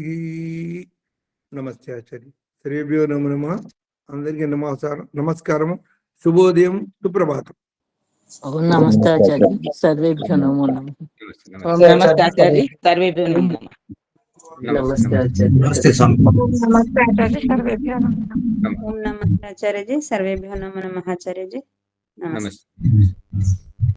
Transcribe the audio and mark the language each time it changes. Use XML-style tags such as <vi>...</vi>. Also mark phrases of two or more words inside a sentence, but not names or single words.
<sa>నమస్తే ఆచార్య. శ్రీభ్యో నమో నమః.</sa> <te>అందరికీ నమస్కారము. శుభోదయం, సుప్రభాతం.</te> <sa>ఓం నమస్తే ఆచార్య. సర్వేభ్యో నమో నమః. ఓం నమస్తే ఆచార్య. సర్వేభ్యో నమో నమః. నమస్తే ఆచార్య.</sa> <te>నమస్తే స్వామి.</te> <sa>नमस्ते आचार्य सर्वेभ्यो नमः। ओम नमस्ते आचार्य जी सर्वेभ्यो नमो नमः आचार्य जी। नमस्ते।</sa> <te>నమస్తే.</te>